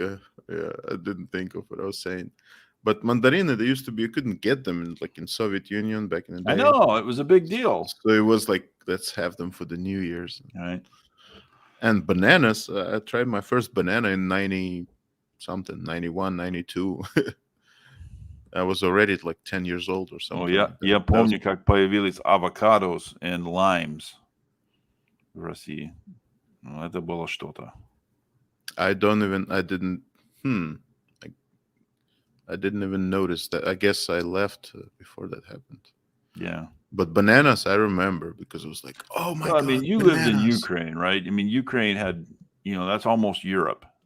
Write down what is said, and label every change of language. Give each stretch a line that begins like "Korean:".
English: I didn't think of what I was saying. But mandarины, they used to be, you couldn't get them in Soviet Union back in the day. I know, it was a big deal. So it was like, let's have them for the New Year's. All right. And bananas, I tried my first banana in 90-something, 91, 92. I was already like 10 years old or something.
Russian: Oh, я помню, как появились авокадос
English: and limes
Russian: в России. Это было что-то.
English: I didn't even notice that. I guess I left before that happened. Yeah. But bananas, I remember, because it was like, oh my God. I mean, you lived in Ukraine, right? I mean, Ukraine had, that's almost Europe.